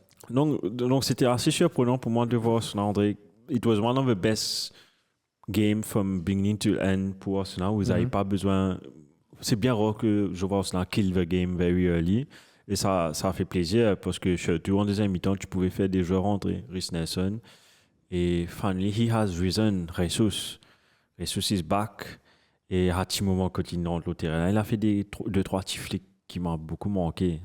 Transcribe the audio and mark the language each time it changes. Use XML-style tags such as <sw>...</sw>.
<fr>Donc, donc, c'était assez surprenant pour moi de voir son André.</fr> <en>It was one of the best games from beginning to end</en> <fr>pour Arsenal. Vous n'avez pas besoin. C'est bien rare que je vois Arsenal</fr> <en>kill the game very early.</en> <fr>Et ça a fait plaisir parce que surtout en deuxième mi-temps, tu pouvais faire des joueurs rentrer. Rhys Nelson. Et</fr> <en>finally, he has risen. Jesus is back.</en> <fr>Et à un petit moment, quand il entre le terrain, il a fait 2-3 petits flics qui m'ont beaucoup manqué.</fr>